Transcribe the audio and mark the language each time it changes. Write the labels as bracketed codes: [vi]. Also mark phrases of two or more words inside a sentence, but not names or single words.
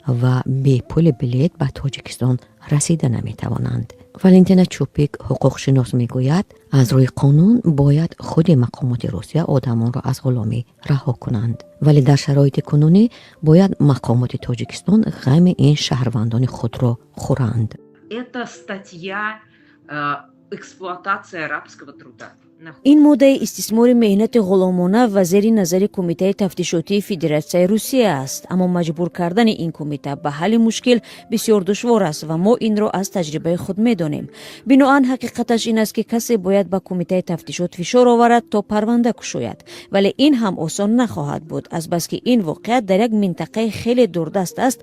[fa] و بی پول بلیط به تاجیکستان رسیده نمی توانند. والنتینا چوپیک حقوقشناس می گوید از روی قانون باید خود مقامات روسیه آدمان را از غلامی رها کنند، ولی در شرایط کنونی باید مقامات تاجیکستان غم این شهروندان خود را خورند. [ru] Это статья эксплуатация рабского труда. [fa] این ماده استثمار مهنت غلامانه و زیر نظر کمیته تفتیشاتی فدراسیون روسیه است، اما مجبور کردن این کمیته به حل مشکل بسیار دشوار است و ما این را از تجربه خود می‌دانیم. بنابراین حقیقتش این است که کسی باید به کمیته تفتیشات فشار آورد تا پرونده گشاید، ولی این هم آسان نخواهد بود، از بس که این واقعیت در یک منطقه خیلی دوردست است.